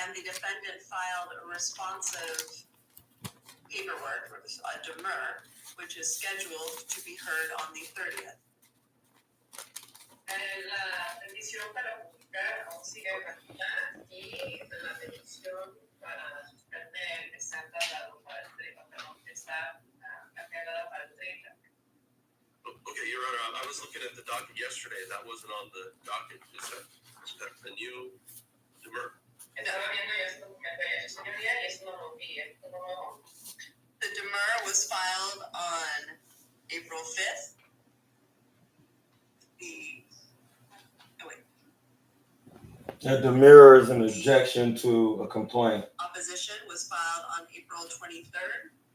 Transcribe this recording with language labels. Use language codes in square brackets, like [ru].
[en] defendant filed a responsive paperwork, or a demur, which is scheduled to be heard on the 30th. [es] La petición para publicar aún sigue gratuita y la petición para suspender está tardado para el 30, perdón, está agendada para el 30. [en] Okay, Your Honor, I was looking at the docket yesterday. That wasn't on the docket. Is that the new demur? [es] Estaba viendo esto, señoría, y eso no lo vi. [en] The demur was filed on April 5th. The mirror is an objection to a complaint. Opposition was filed on April 23rd.